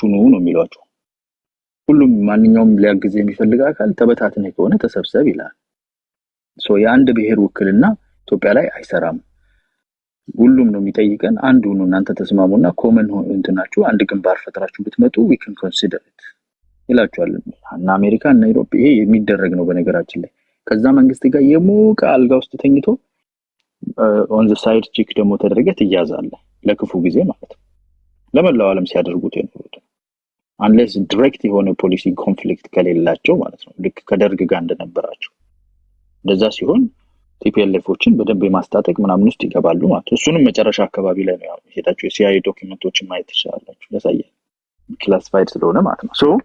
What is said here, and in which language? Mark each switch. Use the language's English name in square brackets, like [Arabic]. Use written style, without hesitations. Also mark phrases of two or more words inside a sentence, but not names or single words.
[Amharic] ነው የሚሏቸው። ሁሉም ማንኛውም ሊያግዝ የሚፈልግ አካል ተበታትነ ከሆነ ተሰብሰብ ይላል። የአንድ ብሔር ውክልና ኢትዮጵያ ላይ አይሰራም። ሁሉም ነው የሚጠይቀን አንዱ ነው። እናንተ ተስማሙና ኮመን እንትናችሁ አንድ ግንባር ፈጥራችሁ ብትመጡ [English] we can consider it [Amharic] ይላችኋል። እና አሜሪካ እና አውሮፓ ይሄ የሚደረግ ነው በነገራችን ላይ። ከዛ መንግስት ጋር የሞቀ አልጋ ውስጥ ተኝቶ [English] on the side [Amharic] ቺክ ደግሞ ተደረገ ትያዛለህ ለክፉ ጊዜ ማለት ነው። ለመላው ዓለም ሲያደርጉት የነበሩት [English] unless direct [Amharic] የሆነ [English] policy conflict [Amharic] ከሌላቸው ማለት ነው። ልክ ከደርግ ጋር እንደነበራቸው እንደዛ ሲሆን ቲፒኤልኤፎችን በደንብ የማስታጠቅ ምናምን ውስጥ ይገባሉ ማለት ነው። እሱንም መጨረሻ አካባቢ ላይ ነው ሄዳችሁ የሲአይኤ ዶክመንቶችን ማየት ትችላላችሁ። ለሳየ ክላሲፋይድ ስለሆነ ማለት ነው።